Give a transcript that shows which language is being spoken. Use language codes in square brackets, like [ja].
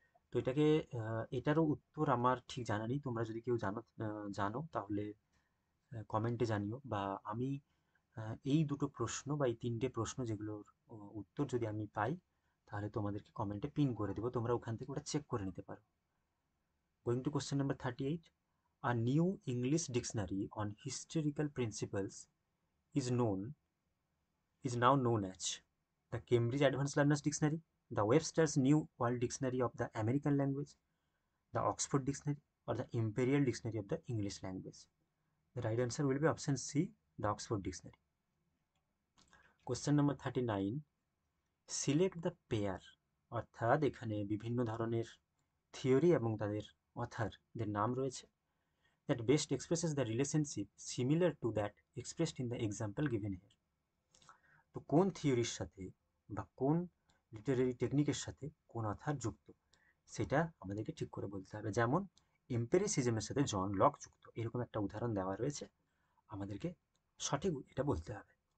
[bn] তো এটারও উত্তর আমার ঠিক জানা নেই। তোমরা যদি কেউ জানো তাহলে কমেন্টে জানিও, বা আমি এই দুটো প্রশ্ন বা এই তিনটে প্রশ্ন যেগুলোর উত্তর যদি আমি পাই তাহলে তোমাদেরকে কমেন্টে পিন করে দেবো, তোমরা ওখান থেকে ওটা চেক করে নিতে পারো। [en] Going to question number 38, a new English dictionary on historical principles is known is now known as the Cambridge Advanced Learners Dictionary, the Webster's New World Dictionary of the American Language, the Oxford Dictionary, or the Imperial Dictionary of the English Language. The right answer will be option C, the Oxford Dictionary. Question number 39, select the pair, [bn] অর্থাৎ এখানে বিভিন্ন ধরনের theory এবং তাদের অথারদের নাম রয়েছে, [en] that best expresses the relationship similar to that expressed in the example given here. [bn] তো কোন থিওরির সাথে বা কোন লিটারেরি টেকনিকের সাথে কোন অথার যুক্ত সেটা আমাদেরকে ঠিক করে বলতে হবে। যেমন এম্পেরিসিজমের সাথে জন লক যুক্ত, এরকম একটা উদাহরণ দেওয়া রয়েছে, আমাদেরকে সঠিক এটা বলতে হবে।